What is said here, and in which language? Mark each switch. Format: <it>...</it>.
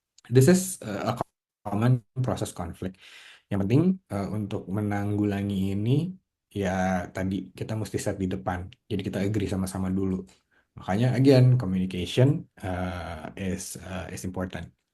<en>This is a common process conflict.</en> <id>Yang penting untuk menanggulangi ini ya tadi kita mesti set di depan. Jadi kita agree sama-sama dulu. Makanya</id> <en>again communication is important.</en>